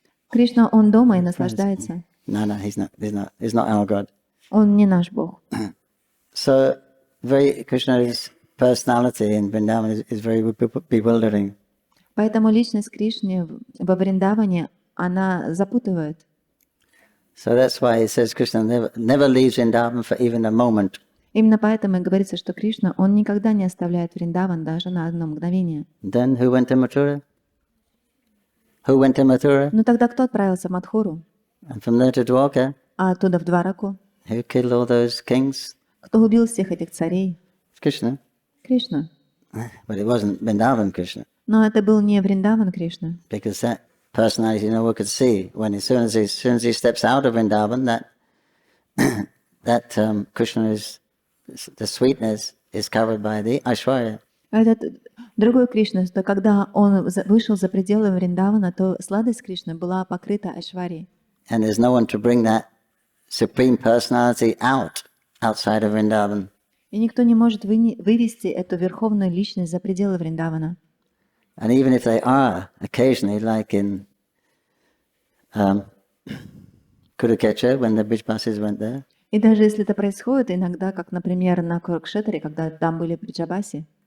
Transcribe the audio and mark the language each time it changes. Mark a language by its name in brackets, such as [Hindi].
[Russian] Кришна, он дома и наслаждается. [English] No, he's not our God. [Russian] Он не наш Бог. [English] So, Krishna's personality in Vrindavan is very bewildering. [Russian] Поэтому личность Кришны во Вриндаване, она запутывает. [English] So that's why it says Krishna never leaves Vrindavan for even a moment. [Russian] Именно поэтому и говорится, что Кришна, он никогда не оставляет Вриндаван даже на одно мгновение. [English] Then who went to Mathura? Who went to Mathura? [Russian] Но тогда кто отправился в Мадхуру? [English] And from there to Dwarka? [Russian] А оттуда в Двараку? [English] Who killed all those kings? [Russian] Кто убил всех этих царей? [English] Krishna. [Russian] Кришна. [English] But it wasn't Vrindavan Krishna. [Russian] Но это был не Вриндаван Кришна. [English] Because that personality no one could see. When as soon as he steps out of Vrindavan, that Krishna is the sweetness is covered by the Aishwarya. [Russian] Этот другой Кришна, что когда он вышел за пределы Вриндавана, то сладость Кришны была покрыта Айшварьей. [English] And there's no one to bring that supreme personality outside of Vrindavan. [Russian] И никто не может вывести эту верховную личность за пределы Вриндавана. [English] And even if they are, occasionally, like in Kurukshetra, when the Brijbasis went there, [Russian] И даже если это происходит иногда, как, например, на Курукшетре, когда там были бриджабаси,